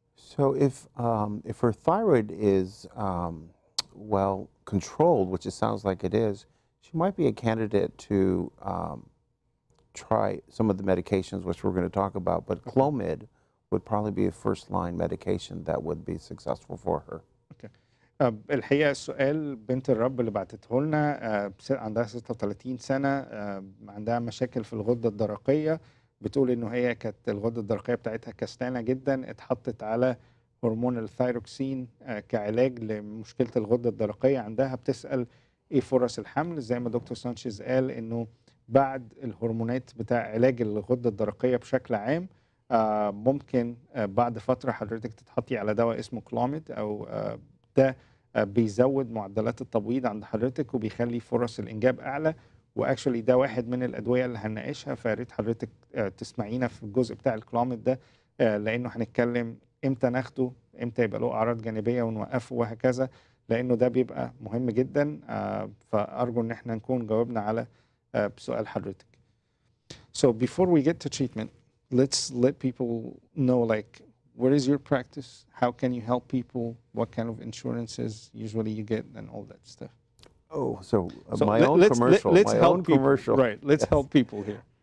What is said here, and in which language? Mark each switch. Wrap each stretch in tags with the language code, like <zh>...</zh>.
<en>So if her thyroid is well controlled, which it sounds like it is, she might be a candidate to try some of the medications which we're going to talk about, but Clomid would probably be a first-line medication that would be successful for her. Okay.</en> <ar>الحقيقة السؤال بنت الرب اللي بعتته لنا عندها 36 سنة، عندها مشاكل في الغدة الدرقية. بتقول إنه هي كانت الغدة الدرقية بتاعتها كسلانة جدا، اتحطت على هرمون الثايروكسين كعلاج لمشكلة الغدة الدرقية عندها. بتسأل إيه فرص الحمل؟ زي ما دكتور سانشيز قال إنه بعد الهرمونات بتاع علاج الغدة الدرقية بشكل عام ممكن بعد فترة حضرتك تتحطي على دواء اسمه كلوميد، أو ده بيزود معدلات التبويض عند حضرتك وبيخلي فرص الإنجاب أعلى. واكشولي ده واحد من الأدوية اللي هنناقشها، فياريت حضرتك تسمعينا في الجزء بتاع الكلوميد ده، لأنه هنتكلم إمتى ناخده، إمتى يبقى له أعراض جانبية ونوقفه وهكذا، لأنه ده بيبقى مهم جدا. فأرجو إن احنا نكون جاوبنا على بسؤال حضرتك.</ar> <en>So before we get to treatment, let's let people know, like, where is your practice? How can you help people? What kind of insurances usually you get and all that stuff? Oh, so my own commercial. Let's my help own people. commercial. Right, let's help people here.</en>